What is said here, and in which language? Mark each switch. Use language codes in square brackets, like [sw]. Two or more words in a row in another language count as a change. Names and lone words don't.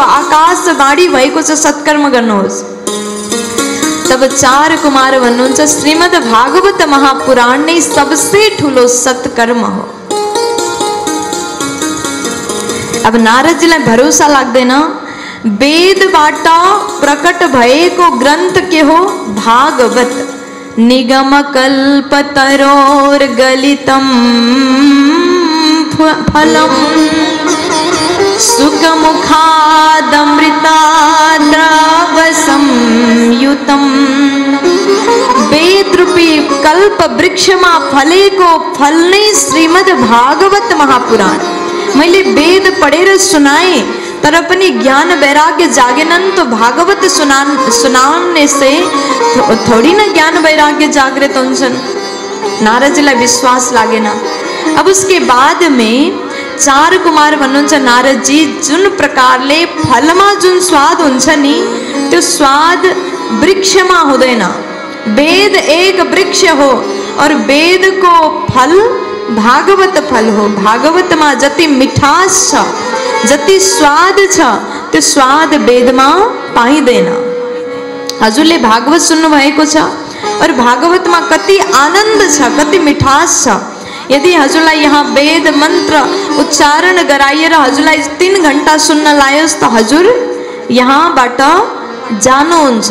[ne] आकाशवाणी भएको छ सत्कर्म गर्नुहोस्। तब 4 कुमार भन्नुहुन्छ श्रीमद् भागवत महापुराण नै सबसे ठुलो सत्कर्म हो। अब नारदजीलाई भरोसा लाग्दैन। वेदबाट प्रकट भएको ग्रन्थ के हो? भागवत। [sa] निगम कल्प तरोर गलितम फलम सुख मुखादमृताद्रवसं युतम। [ne] वेद रूपी कल्प वृक्षमा फलेको फल नै श्रीमद् भागवत महापुराण। मैले वेद पढेर सुनाए तर पनि ज्ञान वैराग्य जागेनन् [hi] तो भागवत सुनाने से थोड़ी न ज्ञान वैराग्य जागृत [ne] हुन्छन्। नारदजीलाई विश्वास लागेन। अब [hi] उसके बाद में [ne] 4 कुमार भन्नुहुन्छ नारदजी जुन प्रकारले फलमा जुन स्वाद हुन्छ नि त्यो स्वाद वृक्षमा हुँदैन। वेद एक वृक्ष हो और वेद को फल भागवत फल हो। भागवतमा जति मिठास छ, जति स्वाद छ त्यो स्वाद वेदमा पाइँदैन। हजुरले भागवत सुन्नु भएको छ और भागवतमा कति आनन्द छ, कति मिठास छ। यदि हजुरलाई यहाँ वेद मन्त्र उच्चारण गराइएर हजुरलाई 3 घण्टा सुन्न लायोस् त हजुर यहाँबाट जानुहुन्छ।